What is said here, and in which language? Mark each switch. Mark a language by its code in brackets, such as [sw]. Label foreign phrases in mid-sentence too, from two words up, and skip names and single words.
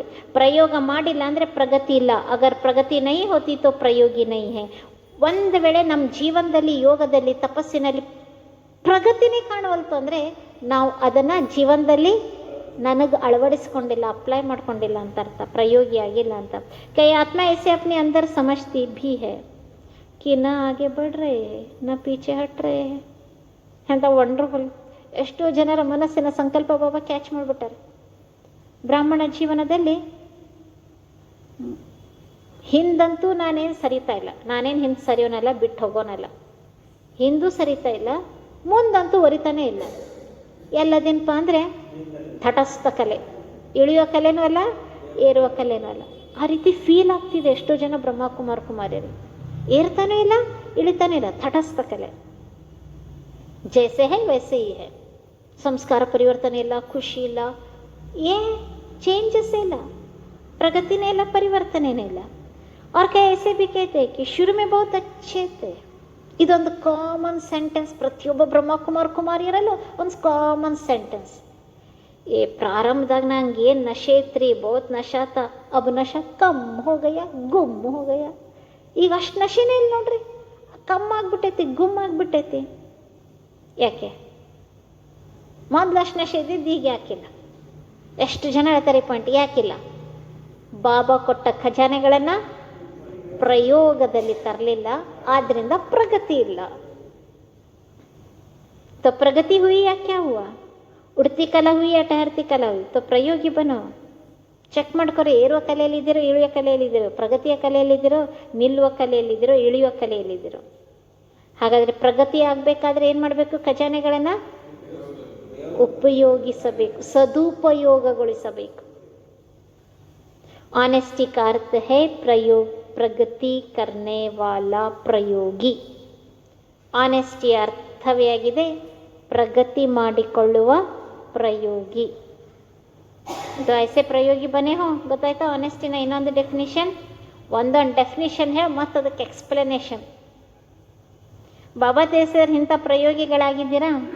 [kn] ಪ್ರಯೋಗ ಮಾಡಿಲ್ಲ ಅಂದರೆ ಪ್ರಗತಿ ಇಲ್ಲ. [hi] अगर प्रगति नहीं होती तो प्रयोगी नहीं है. [kn] ಒಂದು ವೇಳೆ ನಮ್ಮ ಜೀವನದಲ್ಲಿ, ಯೋಗದಲ್ಲಿ, ತಪಸ್ಸಿನಲ್ಲಿ ಪ್ರಗತಿನೇ ಕಾಣುವಲ್ತು ಅಂದರೆ ನಾವು ಅದನ್ನು ಜೀವನದಲ್ಲಿ ನನಗೆ ಅಳವಡಿಸ್ಕೊಂಡಿಲ್ಲ, ಅಪ್ಲೈ ಮಾಡ್ಕೊಂಡಿಲ್ಲ ಅಂತ ಅರ್ಥ, ಪ್ರಯೋಗಿ ಆಗಿಲ್ಲ ಅಂತ. ಕೈ ಆತ್ಮ [hi] ऐसे अपने अंदर समझती भी है कि ना आगे बढ़ रहे हैं ना पीछे हट रहे हैं. [kn] ಅಂತ ವಂಡರ್ಫುಲ್. ಎಷ್ಟೋ ಜನರ ಮನಸ್ಸಿನ ಸಂಕಲ್ಪ ಬಾಬಾ ಕ್ಯಾಚ್ ಮಾಡಿಬಿಟ್ಟಾರೆ. ಬ್ರಾಹ್ಮಣ ಜೀವನದಲ್ಲಿ ಹಿಂದಂತೂ ನಾನೇನು ಸರಿತಾ ಇಲ್ಲ, ನಾನೇನು ಹಿಂದೆ ಸರಿಯೋನಲ್ಲ, ಬಿಟ್ಟು ಹೋಗೋನಲ್ಲ, ಹಿಂದೂ ಸರಿತಾ ಇಲ್ಲ, ಮುಂದಂತೂ ಒರಿತಾನೇ ಇಲ್ಲ. ಎಲ್ಲದೇನಪ್ಪ ಅಂದರೆ ತಟಸ್ಥ ಕಲೆ, ಇಳಿಯೋ ಕಲೆನೂ ಅಲ್ಲ, ಏರುವ ಕಲೆನೂ ಅಲ್ಲ. ಆ ರೀತಿ ಫೀಲ್ ಆಗ್ತಿದೆ ಎಷ್ಟೋ ಜನ ಕುಮಾರಿಯರು. ಏರ್ತಾನೂ ಇಲ್ಲ, ಇಳಿತಾನೂ ಇಲ್ಲ, ತಟಸ್ಥ ಕಲೆ. [hi] जैसे है वैसे ही है. [kn] ಸಂಸ್ಕಾರ ಪರಿವರ್ತನೆ ಇಲ್ಲ, ಖುಷಿ ಇಲ್ಲ, ಚೇಂಜಸ್ ಇಲ್ಲ, ಪ್ರಗತಿನೇ ಇಲ್ಲ, ಪರಿವರ್ತನೆನೇ ಇಲ್ಲ. [hi] और क्या ऐसे भी कहते हैं कि शुरू में बहुत अच्छे थे. [kn] ಇದೊಂದು [en] common sentence [kn] ಪ್ರತಿಯೊಬ್ಬ ಕುಮಾರಿಯರಲ್ಲೂ ಒಂದು [en] common sentence. [kn] ಪ್ರಾರಂಭದಾಗ ನಂಗೆ ಏನು ನಶೆ ಇತ್ರಿ, [hi] बहुत नशा था, अब नशा कम हो गया, गुम हो गया. [kn] ಈಗ ಅಷ್ಟು ನಶೆನೇ ಇಲ್ಲ ನೋಡ್ರಿ, ಕಮ್ ಆಗ್ಬಿಟ್ಟೈತಿ, ಗುಮ್ ಆಗ್ಬಿಟ್ಟೈತಿ. ಯಾಕೆ? ಮೊದಲು ಅಷ್ಟು ನಶೆ ಇದ್ದಿದ್ದು ಈಗ ಯಾಕಿಲ್ಲ? ಎಷ್ಟು ಜನ ಹೇಳ್ತಾರೆ ಪಾಯಿಂಟ್, ಯಾಕಿಲ್ಲ? ಬಾಬಾ ಕೊಟ್ಟ ಖಜಾನೆಗಳನ್ನು ಪ್ರಯೋಗದಲ್ಲಿ ತರಲಿಲ್ಲ, ಆದ್ರಿಂದ ಪ್ರಗತಿ ಇಲ್ಲ. [hi] तो प्रगति हुई या क्या हुआ? उड़ती कला हुई या ठहरती कला हुई? तो प्रयोगी बनो. [kn] ಚೆಕ್ ಮಾಡ್ಕೊರಿ, ಏರುವ ಕಲೆಯಲ್ಲಿದ್ದೀರೋ, ಇಳಿಯುವ ಕಲೆಯಲ್ಲಿದ್ದೀರೋ, ಪ್ರಗತಿಯ ಕಲೆಯಲ್ಲಿದ್ದೀರೋ, ನಿಲ್ಲುವ ಕಲೆಯಲ್ಲಿದ್ದೀರೋ, ಇಳಿಯುವ ಕಲೆಯಲ್ಲಿದ್ದೀರೋ. ಹಾಗಾದರೆ ಪ್ರಗತಿ ಆಗಬೇಕಾದ್ರೆ ಏನು ಮಾಡಬೇಕು? ಖಜಾನೆಗಳನ್ನು ಉಪಯೋಗಿಸಬೇಕು, ಸದುಪಯೋಗಗೊಳಿಸಬೇಕು. [hi] ऑनेस्टी का अर्थ है प्रयोग, प्रगति करने वाला प्रयोगी. ऑनेस्टी अर्थ [kn] ಅರ್ಥವೇ ಪ್ರಗತಿ ಮಾಡಿಕೊಳ್ಳುವ ಪ್ರಯೋಗಿ. ಇದು [hi] ऐसे प्रयोगी बनो हो. [kn] ಗೊತ್ತಾಯ್ತಾ ಆನೆಸ್ಟಿನ ಇನ್ನೊಂದು ಡೆಫಿನಿಷನ್? ಒಂದೊಂದು ಡೆಫಿನಿಷನ್ ಹೇಳಿ ಮತ್ತು ಅದಕ್ಕೆ ಎಕ್ಸ್ಪ್ಲನೇಷನ್. ಬಾಬಾ ತಿಳಿಸಿದ್ರೆ ಇಂಥ ಪ್ರಯೋಗಿಗಳಾಗಿದ್ದೀರಾ?